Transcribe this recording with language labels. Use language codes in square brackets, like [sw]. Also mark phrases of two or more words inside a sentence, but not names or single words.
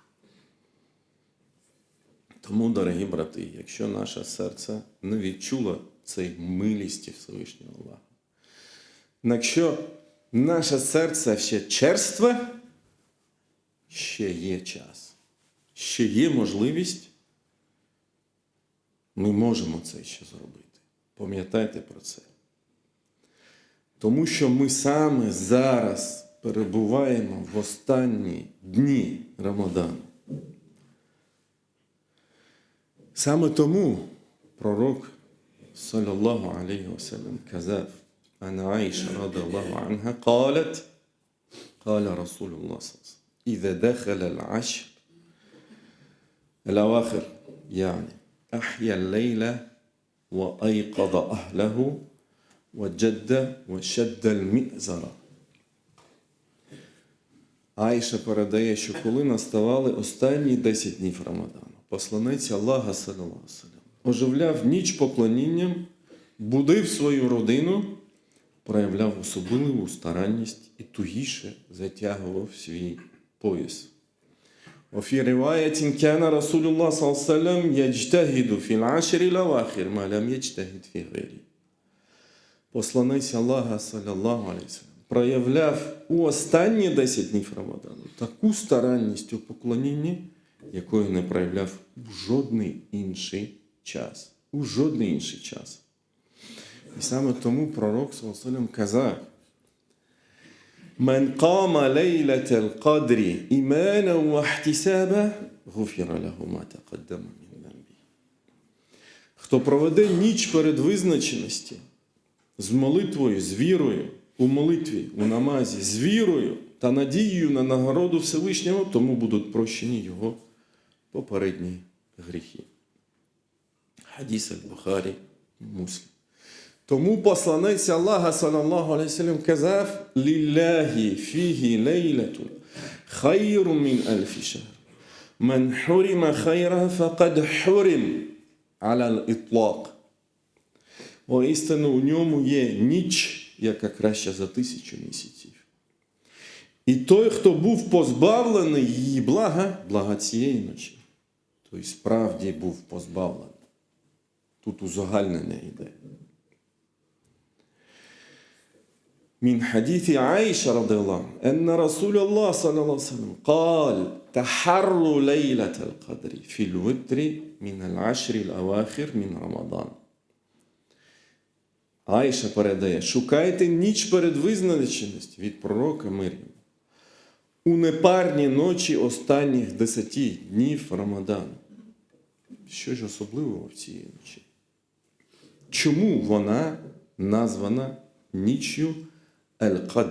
[uk] Тому, дорогі брати, якщо наше серце не відчуло цієї милості Всевишнього Аллаха, якщо наше серце ще черстве, ще є час, ще є можливість, ми можемо це ще зробити. Пам'ятайте про це. Тому що ми саме зараз перебуваємо в останні дні Рамадану. Саме тому пророк, [ar] صلى الله عليه وسلم, казав, عن عائشة رضي الله عنها قالت قال رسول الله صلى الله عليه وسلم إذا دخل العشر الأواخر يعني أحيا الليل وأيقظ أهله وجد وشد المئزر. [uk] Аїша передає, що коли наставали останні 10 днів Рамадану, посланець Аллаха, [ar] صلى الله عليه وسلم, [uk] оживляв ніч поклонінням, будив свою родину, проявляв особливу старанність і тугіше затягував свій пояс. [ar] وفي رواية كان رسول الله صلى الله عليه وسلم يجتهد في العشر الأواخر ما لم يجتهد في غيره. [uk] Посланець Аллаха, [ar] صلى الله عليه وسلم, [uk] проявляв у останні 10 днів Рамадану таку старанність у поклонінні, якої не проявляв у жодний інший час. У жодний інший час. І саме тому пророк, [ar] صلى الله عليه وسلم, [uk] казав: [ar] «من قام ليلة القدر إيمانا واحتسابا غفر له ما تقدم من ذنبه». [uk] хто проведе ніч перед визначеності з молитвою, з вірою, у молитві, у намазі, з вірою та надією на нагороду Всевишнього, тому будуть прощені його попередні гріхи. Хадіс аль-Бухарі, Муслим. Тому посланець Аллаха, [ar] صلى الله عليه سلم, [uk] казав: [ar] «لله فيه ليلة خير من ألف شهر. من حرم خيرها فقد حرم على الإطلاق». [uk] Воістину у ньому є ніч, яка краща за 1000 місяців. І той, хто був позбавлений її блага цієї ночі, той справді був позбавлений. Тут узагальнення йде. [ar] من حديث عائشة رضي الله عنها أن رسول الله صلى الله عليه وسلم قال: تحروا ليلة القدر في الوتر من العشر الأواخر من رمضان. [uk] Айша передає: шукайте ніч перед визначеністю від пророка мир йому у непарні ночі останніх 10 днів Рамадану. Що ж особливого в цій ночі? Чому вона названа ніччю Аль-Кадр?